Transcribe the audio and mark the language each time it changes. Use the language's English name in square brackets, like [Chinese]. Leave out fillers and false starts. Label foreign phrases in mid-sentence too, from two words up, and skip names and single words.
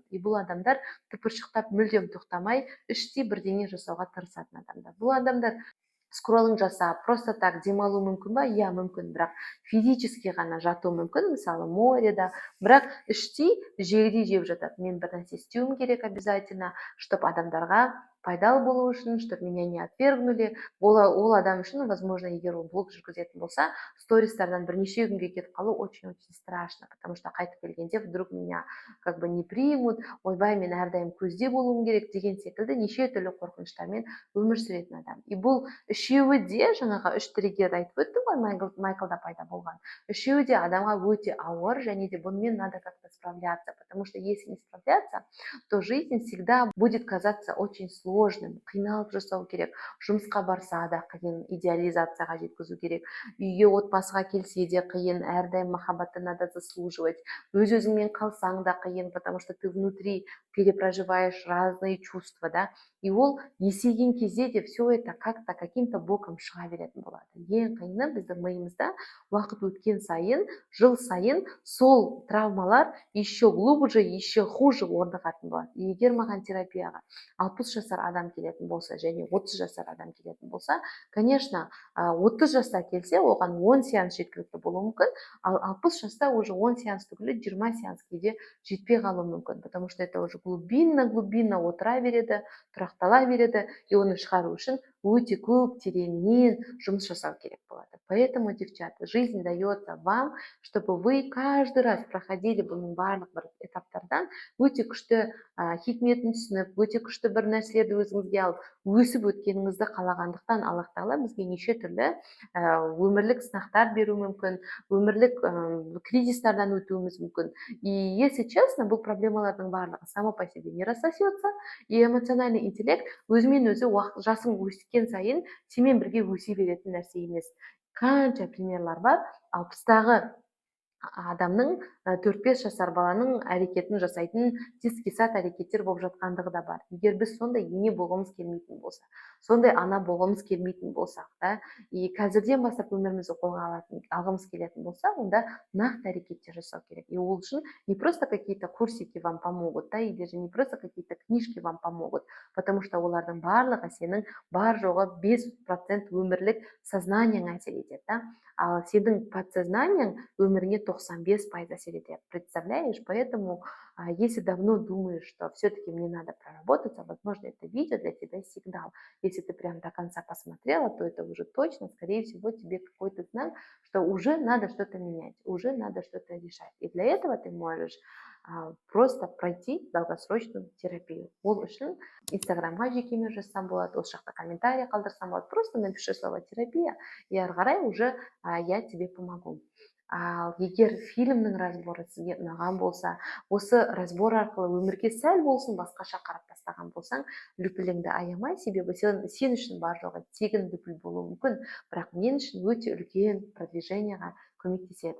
[Kazakh] И бұл адамдар тыпыршықтап мүлдем тоқтамай іштей бірдеңе жасауға тырысатын адамдар. Бұл адамдар скроллинг жасап, [Russian] просто так [Kazakh] демалу мүмкін ба? Иә, мүмкін, бірақ физически ғана жату мүмкін, мысалы мореда, бірақ іштей жегідей жеп жатады. Мен бір нәрсе істеуім керек [Russian] обязательно, чтобы [Kazakh] адамдарға пайдалы болу үшін, [Russian] чтобы меня не отвергнули. [Kazakh] Ол адам үшін, возможно, егер ол блог жүргізетін болса, стористардан бірнеше күнге кетіп қалу [Russian] очень-очень страшно, потому что [Kazakh] қайтып келгенде [Russian] вдруг меня не примут, [Kazakh] ойбай, мен әрдайым көзде болуым керек деген секілді неше түрлі қорқыныштармен өмір сүретін адам. И бұл үшеуі де жаңағы үш триггер айтып өттім ғой, Майклда пайда болған. Үшеуі де адамға өте ауыр, және де бұнымен [Russian] надо как-то справляться, потому что если не справляться, то жизнь всегда будет казаться очень сложным. [Kazakh] Қиналып жасау керек, жұмысқа барса да қиын, идеализацияға жеткізу керек, үйге отбасыға келсе де қиын, әрдайым махаббатты [Russian] надо заслуживать, [Kazakh] өз-өзіңмен қалсаң да қиын, [Russian] потому что ты внутри перепроживаешь разные чувства, да, и [Kazakh] ол есейген кезде де [Russian] все это как-то каким-то боком [Kazakh] шыға беретін болады. Ең қиыны біздің миымызда уақыт өткен сайын, жыл сайын сол травмалар [Russian] еще глубже, еще хуже [Kazakh] орнығатын болады. Егер маған терапияға 60 жасар адам келетін болса, және 30 жасар адам келетін болса, конечно, 30 жаста келсе, оған 10 сеанс жеткілікті болуы мүмкін, ал 60 жаста уже 10 сеанс түгілі 20 сеанс кейде жетпей қалуы мүмкін, [Russian] потому что это уже глубинно [Kazakh] отыра береді, тұрақтала береді, и оны шығару үшін өте көп тереңнен жұмыс жасау керек болады. [Russian] Поэтому, девчата, жизнь дается вам, чтобы вы каждый раз проходили [Kazakh] бұның барлық бір этаптардан өте күшті хикметін түсініп, өте күшті бір нәрселерді өзіңізге алып, өсіп өткеніңізді қалағандықтан Аллах Тағала бізге неше түрлі өмірлік сынақтар беру мүмкін, өмірлік кризистардан өтуіміз мүмкін. [Russian] И если честно, [Kazakh] бұл проблемалардың барлығы [Russian] само по себе не рассосется, и эмоциональный интеллект [Kazakh] өзімен өзі жасың өскен сайын сенімен бірге өсе беретін нәрсе емес. Қанша примерлар бар, 60-тағы адамның 4-5 жасар баланың әрекетін жасайтын тез-кесат әрекеттер болып жатқандығы да бар. Егер біз сондай ене болғымыз келмейтін болса, сондай ана болғымыз келмейтін болсақ, да, и қазірден бастап өмірімізді қолға алғымыз келетін болса, онда нақты әрекеттер жасау керек. [Russian] И ол үшін не просто какие-то курсики вам помогут, да, или же не просто какие-то книжки вам помогут, потому что [Kazakh] олардың барлығы сенің бар жоғы 5% өмірлік сознаниең әсер етеді, [Russian] да. [Kazakh] Ал сенің подсознаниең өміріңе 95% әсер етеді. [Russian] Представляешь? Поэтому, если давно думаешь, что все-таки мне надо проработаться, возможно, это видео для тебя сигнал. Если ты прям до конца посмотрела, то это уже точно, скорее всего, тебе какой-то знак, что уже надо что-то менять, уже надо что-то решать. И для этого ты можешь просто пройти долгосрочную терапию. [Kazakh] Ол үшін инстаграмға жекеме жазсам болады, осы жақта комментарий қалдырсам болады, [Russian] просто напиши слово терапия, и [Kazakh] ары қарай [Russian] уже я тебе помогу. [Kazakh] Ал егер фильмнің разборы сізге ұнаған болса, осы разбор арқылы өмірге сәл болсын басқаша қарап бастаған болсаң, лүпіліңді аямай, себебі сен үшін бар жоғы тегін лүпіл болуы мүмкін, бірақ мен үшін өте үлкен продвижениеға көмектеседі.